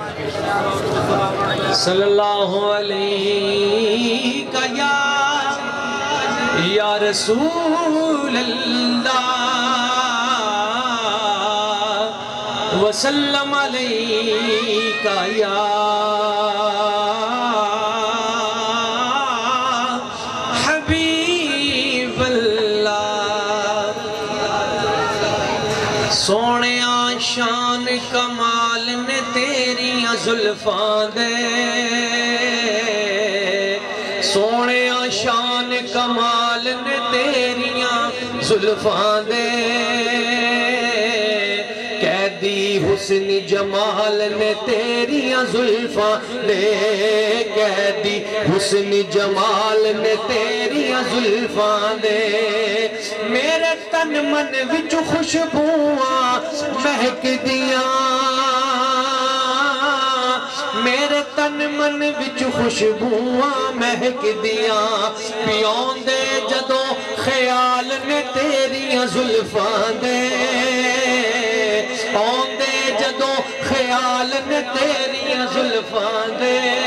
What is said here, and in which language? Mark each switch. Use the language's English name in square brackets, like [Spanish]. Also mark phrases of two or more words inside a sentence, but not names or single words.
[Arabic] صلی اللہ علیہ یا رسول اللہ وسلم علیکہ یا حبیب اللہ۔ [Punjabi] سونیاں شان کمال نے تیریاں زلفاں دے، سونیاں شان کمال نے تیریاں زلفاں دے، قیدی حسن جمال نے تیریاں زلفاں دے، قیدی حسن جمال نے تیریاں زلفاں دے، میرے تن من وچ خوشبوواں مہک دیاں، میرے تن من وچ خوشبوواں مہک دیاں، پیون دے جدوں خیال نے تیریاں زلفاں دے، پیون دے جدوں خیال نے تیریاں زلفاں دے،